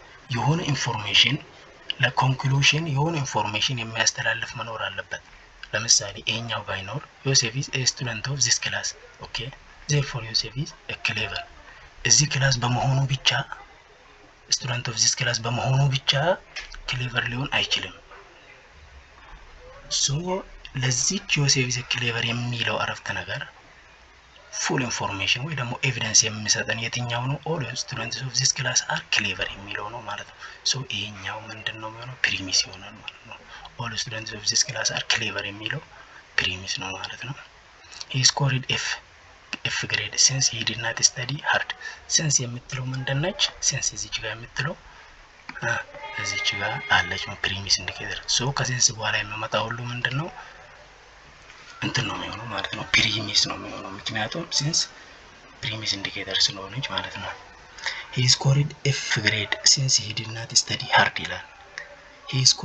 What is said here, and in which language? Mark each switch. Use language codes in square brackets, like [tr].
[am] የሆነ ኢንፎርሜሽን ለኮንክሉዥን የሆነ ኢንፎርሜሽን የሚያስተላልፍ መኖር አለበት። ለምሳሌ ይሄኛው ባይኖር ዮሴፍ [en] is a student of this class [am] ኦኬ therefore ዮሴፍ [en] is a clever [am] እዚህ ክላስ በመሆኑ ብቻ [en] student of this class [am] በመሆኑ ብቻ ክሌቨር ሊሆን አይችልም። ሶ ለዚህ ዮሴፍ is a clever የሚለው አረፍተ ነገር ፉል ኢንፎርሜሽን ወይ ደግሞ ኤቪደንስ የሚሰጠን የትኛው ነው? [en] all students of this class are clever [am] የሚለው ነው ማለት ነው። ሶ ይሄኛው ምንድነው የሚሆነው? ፕሪሚስ ይሆናል ማለት ነው። [en] all students of this class are clever [am] የሚለው ፕሪሚስ ነው ማለት ነው። [en] he scored F grade since he did not study hard since [am] የምትለው ምንድነች? since እዚች ጋር የምትለው እዚች ጋር አለች ፕሪሚስ ኢንዲኬተር። ሶ ከሴንስ በኋላ የሚመጣው ሁሉ ምንድነው? እንትን ነው የሚሆነው ማለት ነው። ፕሪሚስ ነው የሚሆነው ምክንያቱም since ፕሪሚስ ኢንዲኬተር ስለሆነች ማለት ነው። [en] he scored F grade since he did not study hard [am] ይላል። he